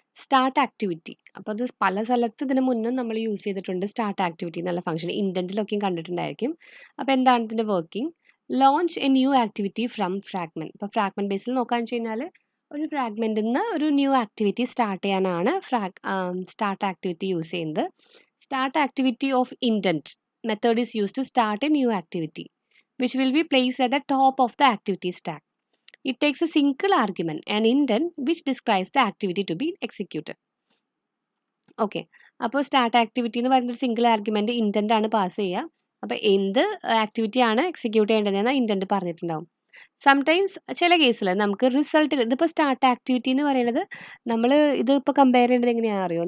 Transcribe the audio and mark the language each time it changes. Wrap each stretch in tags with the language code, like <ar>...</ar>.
<ml>Start activity, അപ്പോൾ അത് പല സ്ഥലത്ത് ഇതിന് മുന്നേ നമ്മൾ യൂസ് ചെയ്തിട്ടുണ്ട്. സ്റ്റാർട്ട് ആക്ടിവിറ്റി എന്നുള്ള ഫംഗ്ഷൻ ഇൻഡൻറ്റിലൊക്കെയും കണ്ടിട്ടുണ്ടായിരിക്കും. അപ്പോൾ എന്താണ് ഇതിൻ്റെ working?</ml> <en>Launch a new activity from fragment.</en> <ml>ഇപ്പോൾ ഫ്രാഗ്മെൻറ്റ് ബേസിൽ നോക്കാന്ന് വെച്ച് കഴിഞ്ഞാൽ ഒരു ഫ്രാഗ്മെൻറ്റിൽ നിന്ന് ഒരു ന്യൂ ആക്ടിവിറ്റി സ്റ്റാർട്ട് ചെയ്യാനാണ് സ്റ്റാർട്ട് ആക്ടിവിറ്റി യൂസ് ചെയ്യുന്നത്.</ml> <en>Start activity of indent method is used to start a new activity, which will be placed at the top of the activity stack. It takes a single argument, an indent, which describes the activity to be executed.</en> <ml>Okay, അപ്പോൾ start activity എന്ന് പറയുന്ന ഒരു single argument intent ആണ് pass ചെയ്യുക. അപ്പോൾ എന്ത് ആക്ടിവിറ്റിയാണ് execute ചെയ്യേണ്ടതെന്ന് intent പറഞ്ഞിട്ടുണ്ടാവും. സംടൈംസ് ചില കേസിൽ നമുക്ക് റിസൾട്ട് ഇതിപ്പോൾ സ്റ്റാർട്ട് ആക്ടിവിറ്റി എന്ന് പറയുന്നത് നമ്മൾ ഇതിപ്പോൾ കമ്പയർ ചെയ്യേണ്ടത് എങ്ങനെയാണെന്ന് അറിയോ?</ml>